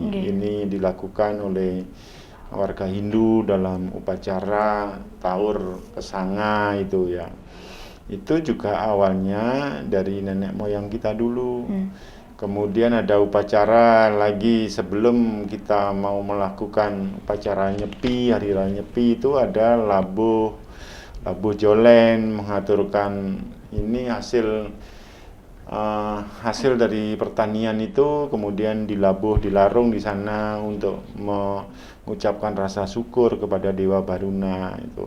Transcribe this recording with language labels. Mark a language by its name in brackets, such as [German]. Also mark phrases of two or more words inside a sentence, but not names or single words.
[Indonesian] Ini dilakukan oleh warga Hindu dalam upacara Taur Kesanga itu ya. Itu juga awalnya dari nenek moyang kita dulu. Kemudian ada upacara lagi sebelum kita mau melakukan upacara Nyepi, hari raya Nyepi itu ada labuh jolen, mengaturkan ini hasil dari pertanian itu kemudian dilarung di sana untuk mengucapkan rasa syukur kepada Dewa Baruna itu.